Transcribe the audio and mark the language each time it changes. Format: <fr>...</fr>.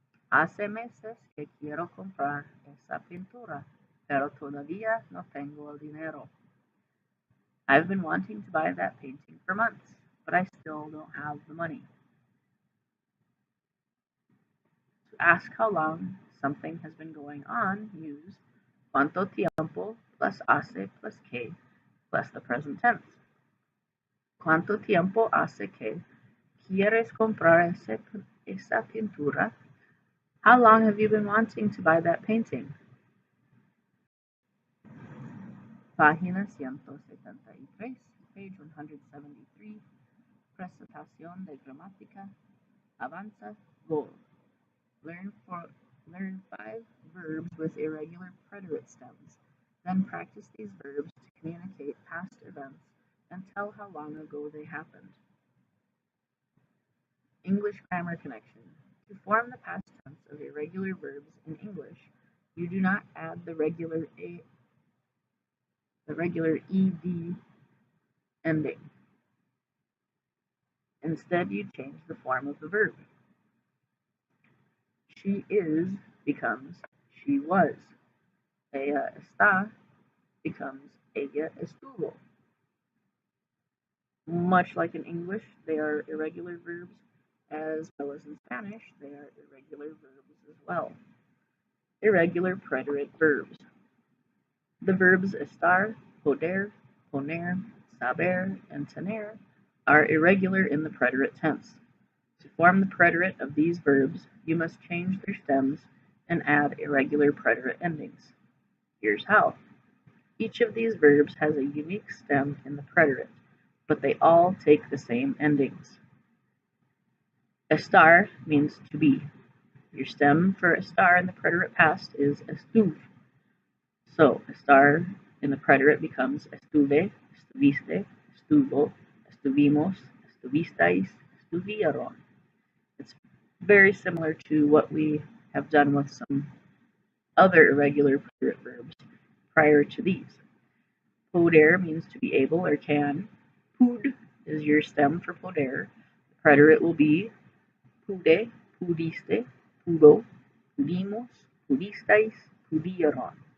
<es>Hace meses que quiero comprar esa pintura, pero todavía no tengo el dinero.</es> <en>I've been wanting to buy that painting for months, but I still don't have the money. To ask how long something has been going on, use cuánto tiempo plus hace plus que plus the present tense.</en> <es>¿Cuánto tiempo hace que quieres comprar esa pintura?</es> <en>How long have you been wanting to buy that painting?</en> <es>Página 173,</es> <en>page 173,</en> <es>presentación de gramática, avanza,</es> <en>goal. Learn 5 verbs with irregular preterite stems. Then practice these verbs to communicate past events and tell how long ago they happened. English grammar connection. To form the past tense of irregular verbs in English, you do not add the regular ed ending. Instead, you change the form of the verb. She is becomes she was.</en> <es>Ella está</es> <en>becomes</en> <es>ella estuvo.</es> <en>Much like in English, they are irregular verbs, as well as in Spanish, they are irregular verbs as well. Irregular preterite verbs. The verbs estar, poder, poner, saber, and tener are irregular in the preterite tense. To form the preterite of these verbs, you must change their stems and add irregular preterite endings. Here's how. Each of these verbs has a unique stem in the preterite, but they all take the same endings. Estar means to be. Your stem for estar in the preterite past is estuve. So, estar in the preterite becomes estuve, estuviste, estuvo, estuvimos, estuvistais, estuvieron. It's very similar to what we have done with some other irregular preterite verbs prior to these. Poder means to be able or can. Pud is your stem for poder. The preterite will be pude, pudiste, pudo, pudimos, pudistais, pudieron.</en>